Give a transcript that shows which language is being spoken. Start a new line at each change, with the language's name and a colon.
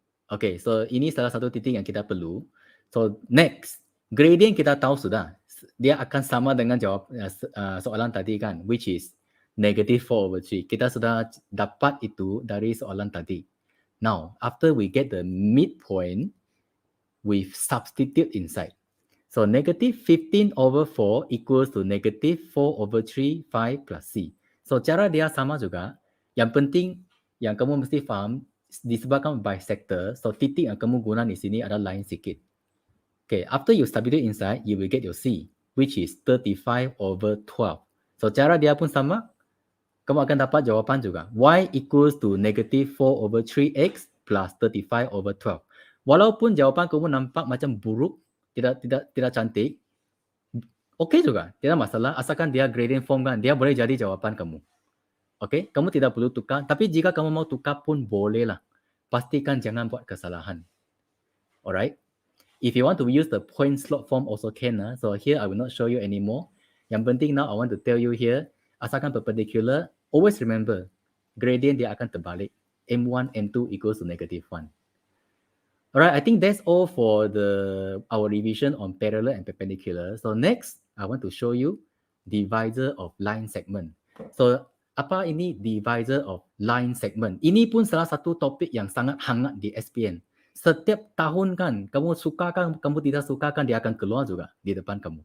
Malay: Okay, so ini salah satu titik yang kita perlu. So next, gradient kita tahu sudah. Dia akan sama dengan jawab soalan tadi kan,
English: which is negative 4/3.
Malay: Kita sudah dapat itu dari soalan tadi.
English: Now, after we get the midpoint, we substitute inside. So negative 15/4 equals to negative 4/3 5 plus C.
Malay: So cara dia sama juga. Yang penting yang kamu mesti faham, disebabkan bisector, so titik yang kamu guna di sini adalah line sikit.
English: Okay, after you substitute inside, you will get your C, which is 35/12.
Malay: So cara dia pun sama, kamu akan dapat jawapan juga.
English: Y equals to negative 4/3x plus 35/12.
Malay: Walaupun jawapan kamu nampak macam buruk, tidak cantik, okay juga, tidak masalah, asalkan dia gradient form kan, dia boleh jadi jawapan kamu. Okay, kamu tidak perlu tukar. Tapi jika kamu mau tukar pun bolehlah. Pastikan jangan buat kesalahan. Alright.
English: If you want to use the point slot form also can. So here I will not show you anymore.
Malay: Yang penting
English: now I want to tell you here.
Malay: Asalkan
English: perpendicular, always remember.
Malay: Gradient dia akan terbalik. M1, M2
English: equals to negative 1. Alright, I think that's all for our revision on parallel and perpendicular. So next, I want to show you divisor of line segment.
Malay: So apa ini divisor of line segment? Ini pun salah satu topik yang sangat hangat di SPN. Setiap tahun kan, kamu sukakan, kamu tidak sukakan, dia akan keluar juga di depan kamu.